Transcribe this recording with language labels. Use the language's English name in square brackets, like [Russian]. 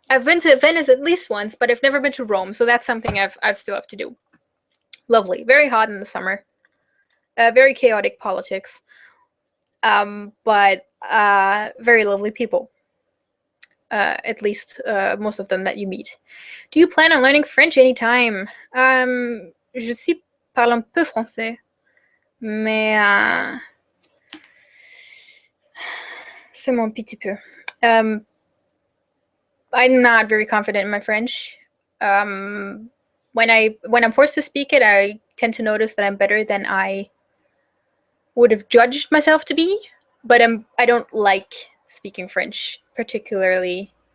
[English] I've been to Venice at least once, but I've never been to Rome, so that's something I've still have to do. Lovely, very hot in the summer. Very chaotic politics. but very lovely people. At least most of them that you meet. Do you plan on learning French anytime? [French] Je sais parle un peu français, mais seulement un petit peu. [English] I'm not very confident in my French. When I'm forced to speak it, I tend to notice that I'm better than I would have judged myself to be. But I don't like speaking French particularly.